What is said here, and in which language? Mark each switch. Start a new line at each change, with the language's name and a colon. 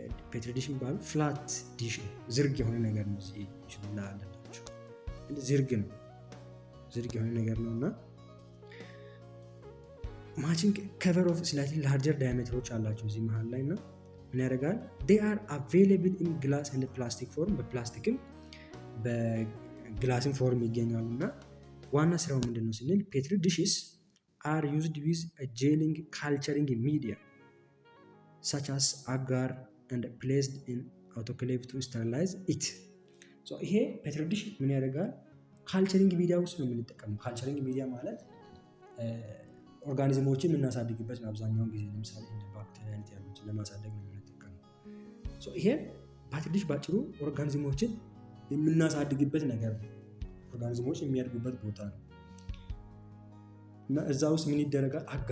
Amharic: ፔትሪ ዲሽ የሚባለው ፍላት ዲሽ ነው፣ ዝርግ የሆነ ነገር ነው። እዚህ ይችላል አለላችሁ ዝርግ ነው፣ ዝርግ የሆነ ነገር ነው እና ማቺንግ ከቨር ኦፍ ስላይትሊ ላርጀር ዳያሜትሮች አላቸው እዚህ መሀል ላይ እና ምን ያደርጋል?
English: they are available in glass and plastic form
Amharic: በፕላስቲክም በግላስም ፎርም ይገኛሉ እና ዋና ስራው ምንድነው ስንል
English: ፔትሪ ዲሽስ are used with a gelling culturing media such as agar and placed in autoclave to sterilize it.
Amharic: so ይሄ ፔትሪ ዲሽ ምን ያደርጋል? ካልቸሪንግ ሚዲያ ውስጥ ነው የምንጠቀመው። ካልቸሪንግ ሚዲያ ማለት ኦርጋኒዝሞችን የምናሳድግበት ነው። አብዛኛውን ጊዜ ለምሳሌ እንደ ባክቴሪያ አይነት ያሉትን ለማሳደግ ነው የምንጠቀመው። ይሄ ፔትሪ ዲሽ ባጭሩ ኦርጋኒዝሞችን የምናሳድግበት ነገር ነው። ኦርጋኒዝሞች የሚያድጉበት ቦታ ነው እና እዛ ውስጥ ምን ይደረጋል?